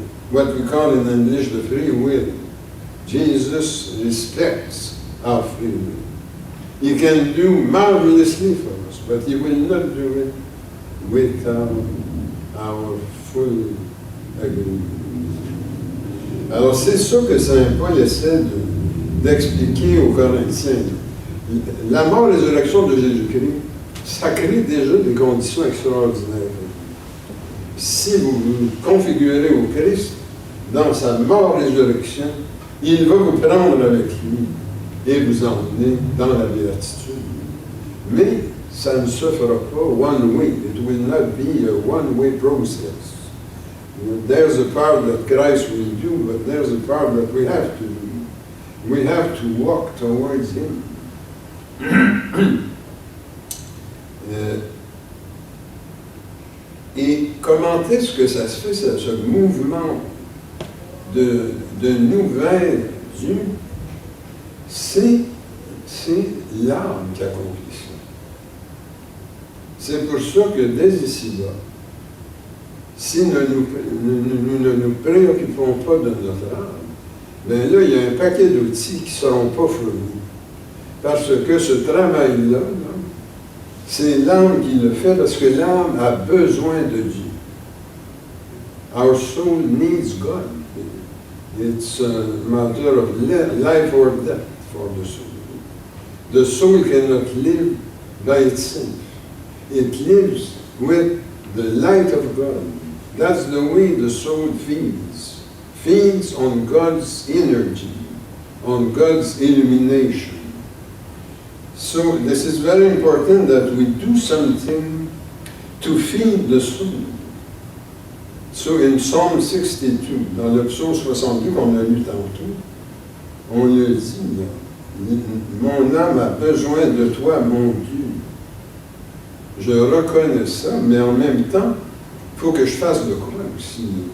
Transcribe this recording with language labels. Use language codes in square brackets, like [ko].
[en] What we call in English the free will. Jesus respects our free will. He can do marvelously for us, but he will not do it without our full agreement. [fr] Alors c'est ça que Saint Paul essaie d'expliquer aux Corinthiens. La mort et la résurrection de Jésus-Christ, ça crée déjà des conditions extraordinaires. Si vous vous configurez au Christ, dans sa mort et résurrection, il va vous prendre avec lui et vous emmener dans la béatitude. Mais ça ne se fera pas [en] one way. It will not be a one-way process. There's a part that Christ will do, but there's a part that we have to do. We have to walk towards him. [fr] Et comment est-ce que ça se fait, ce mouvement de nous vers Dieu? C'est l'âme qui accomplit ça. C'est pour ça que dès ici-bas, si nous ne nous préoccupons pas de notre âme, bien là, il y a un paquet d'outils qui ne seront pas fournis. Parce que ce travail-là, C'est l'âme qui le fait parce que l'âme a besoin de Dieu. [en] Our soul needs God. It's a matter of life or death for the soul. The soul cannot live by itself. It lives with the light of God. That's the way the soul feeds. Feeds on God's energy, on God's illumination. So this is very important that we do something to feed the soul. So in Psalm 62, [fr] dans le psaume 62 qu'on a lu tantôt, on le dit, là, mon âme a besoin de toi, mon Dieu. Je reconnais ça, mais en même temps, il faut que je fasse de quoi aussi.